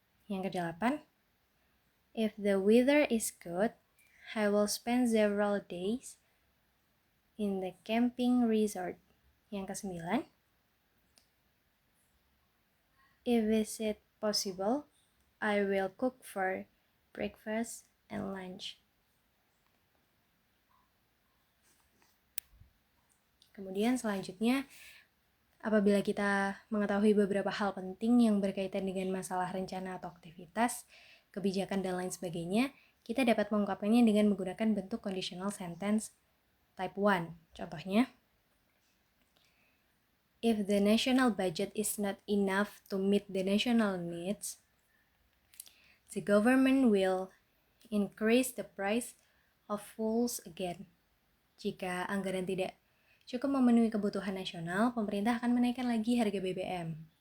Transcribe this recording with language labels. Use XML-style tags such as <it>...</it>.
<id>Yang kedelapan,</id> <en>if the weather is good, I will spend several days in the camping resort.</en> <id>Yang kesembilan,</id> <en>if is it possible, I will cook for breakfast and lunch.</en> <id>Kemudian selanjutnya, apabila kita mengetahui beberapa hal penting yang berkaitan dengan masalah rencana atau aktivitas, kebijakan dan lain sebagainya, kita dapat mengungkapkannya dengan menggunakan bentuk conditional sentence type 1. Contohnya,</id> <en>if the national budget is not enough to meet the national needs, the government will increase the price of foods again.</en> <id>Jika anggaran tidak cukup memenuhi kebutuhan nasional, pemerintah akan menaikkan lagi harga BBM.</id>